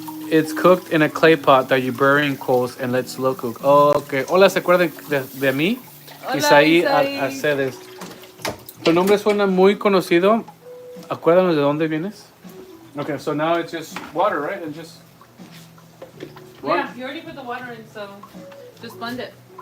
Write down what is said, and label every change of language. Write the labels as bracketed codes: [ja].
[en] It's cooked in a clay pot that you bury in coals and let slow cook. Oh, okay. [es] Hola, ¿se acuerdan de mí? Hola, Isaí Isaí. Acedes. Tu nombre suena muy conocido. Acuérdanos de dónde vienes. [en] Okay, so now it's just water, right? And just. Yeah, you already put the water in, so just blend it.